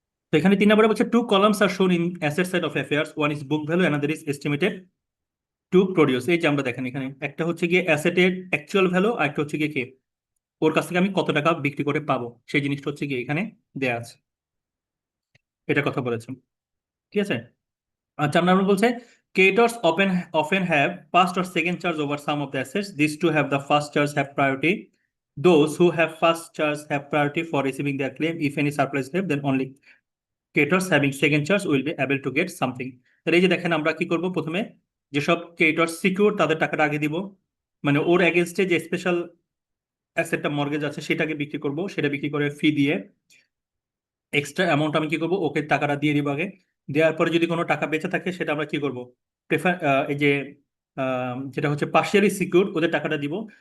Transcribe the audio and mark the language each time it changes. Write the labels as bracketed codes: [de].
[bn] তো এখানে 3 নম্বরে বলছে [en] Two columns are shown in asset side of affairs, one is book value another is estimated to produce. [bn] এই যে আমরা দেখেন এখানে একটা হচ্ছে গিয়ে অ্যাসেটের অ্যাকচুয়াল ভ্যালু আর একটা হচ্ছে গিয়ে কে ওর কাছ থেকে আমি কত টাকা বিক্রি করে পাবো সেই জিনিসটা হচ্ছে গিয়ে এখানে দেয়া আছে, এটা কথা বলেছেন। ঠিক আছে। আর 4 নম্বর বলছে [en] creditors often have first or second charge over some of the assets. These two have the first charge have priority. Those who have first charge have priority for receiving their claim. If any surplus left, then only creditors having second charge will be able to get something. [bn] তাহলে এই যে দেখেন আমরা কি করব, প্রথমে যেসব creditor secure তাদের টাকাটা আগে দিব, মানে ওর এগেনস্টে যে স্পেশাল অ্যাসেটটা মর্গেজ আছে সেটাকে বিক্রি করব, সেটা বিক্রি করে ফি দিয়ে এক্সট্রা অ্যামাউন্ট আমি কি করবো ওকে টাকাটা দিয়ে দিব আগে। দেওয়ার পরে যদি কোনো টাকা বেঁচে থাকে সেটা আমরা কি করব, প্রেফার এই যে যেটা হচ্ছে পার্শিয়ালি সিকিউর ওদের টাকাটা দিব।